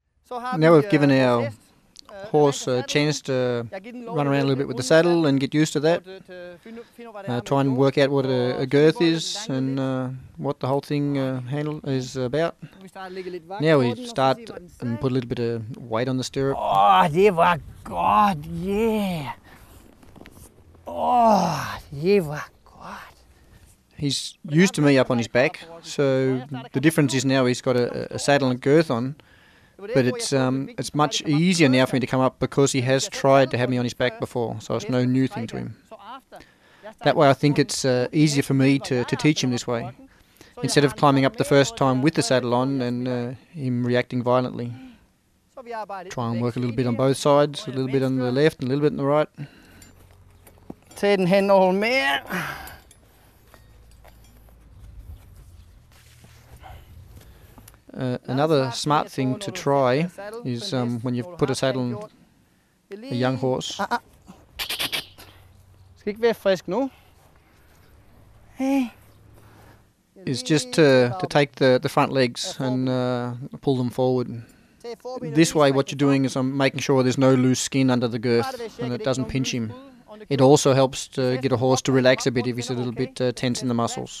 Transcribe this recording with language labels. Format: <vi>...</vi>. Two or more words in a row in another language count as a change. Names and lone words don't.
<en>Now we've given our horse a chance to run around a little bit with the saddle and get used to that. Try and work out what a girth is and what the whole thing handle is about. Now we start and put a little bit of weight on the stirrup.</en> <da>Det var godt, yeah. Det var godt.</da> <en>He's used to me up on his back, so the difference is now he's got a saddle and girth on. But it's much easier now for me to come up because he has tried to have me on his back before, so it's no new thing to him. That way I think it's easier for me to teach him this way, instead of climbing up the first time with the saddle on and him reacting violently. Try and work a little bit on both sides, a little bit on the left and a little bit on the right.</en> <da>Tag den henover mere.</da> <en>Another smart thing to try is when you've put a saddle on a young horse.</en> <da>Skal ikke være frisk nu.</da> <en>Hey. Is just to take the front legs and pull them forward. This way what you're doing is I'm making sure there's no loose skin under the girth and it doesn't pinch him. It also helps to get a horse to relax a bit if he's a little bit tense in the muscles.</en>